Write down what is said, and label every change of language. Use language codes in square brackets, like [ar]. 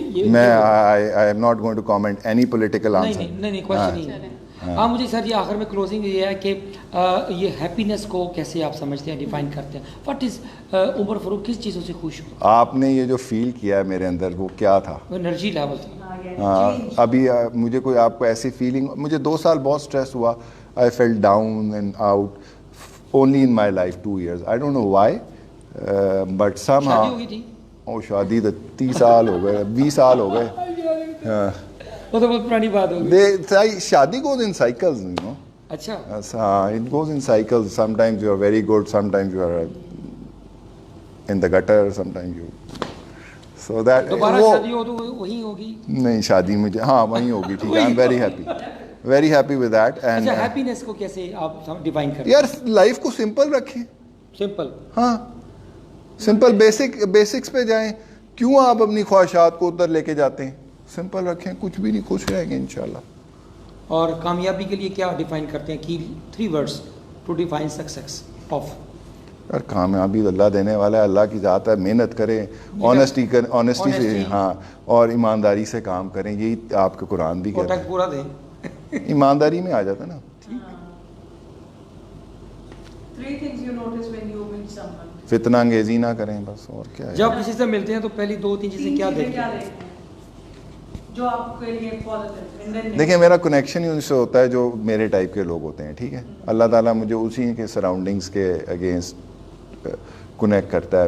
[ur] میں [en] I am not going to comment any political answer. [ur] نہیں question نہیں. ہاں مجھے سر یہ آخر میں کلوزنگ یہ ہے کہ یہ ہیپینس کو کیسے آپ سمجھتے ہیں, ڈیفائن کرتے ہیں؟ [en] what is [ur] عمر فاروق کس چیزوں سے خوش ہو؟ آپ نے یہ جو فیل کیا ہے میرے اندر, وہ کیا تھا؟ Energy level. ابھی مجھے کوئی آپ کو ایسی فیلنگ, مجھے 2 سال بہت اسٹریس ہوا. [en] I felt down and out only in my life 2 years. I don't know why, but somehow. [ur] شادی ہو گئی تھی؟ شادی تو 30 سال ہو گئے, 20 سال ہو گئے. وہ تو بہت پرانی بات ہو گئی. [en] shaadi goes in cycles, [ur] اچھا. [en] It goes in cycles. Sometimes you are very good, sometimes you are in the gutter, sometimes you. So that. [ur] دوبارہ شادی ہو تو وہی ہوگی؟ نہیں, شادی مجھے وہیں ہوگی. ٹھیک ہے, [en] I'm very happy with that. And [ur] اچھا, ہیپینس کو کیسے آپ ڈیفائن کرتے ہیں؟ یار لائف کو سمپل رکھیں. سمپل, ہاں سمپل, بیسکس پہ جائیں. کیوں آپ اپنی خواہشات کو ادھر لے کے جاتے ہیں؟ سمپل رکھیں, کچھ بھی نہیں, خوش رہیں گے انشاءاللہ. اور کامیابی کے لیے کیا ڈیفائن کرتے ہیں کہ 3 [en] words to define success of? [ur] یار کامیابی اللہ دینے والا ہے, اللہ کی ذات ہے. محنت کریں, آنیسٹی سے, ہاں, اور ایمانداری سے کام کریں. یہی آپ کے قرآن بھی کہتا ہے. پورا دیں, ایمانداری میں آ جاتا نا. [en] 3 things you notice when you meet someone. [ur] فتنہ انگیزی نہ کریں بس, اور کیا ہے. جب کسی سے ملتے ہیں تو پہلی 2-3 چیزیں کیا دیکھتے ہیں جو آپ کے لیے پازیٹیو؟ دیکھیں, میرا کنیکشن ہی ان سے ہوتا ہے جو میرے ٹائپ کے لوگ ہوتے ہیں. ٹھیک ہے, اللہ تعالیٰ مجھے اسی کے سراؤنڈنگس کے اگینسٹ کنیکٹ کرتا ہے.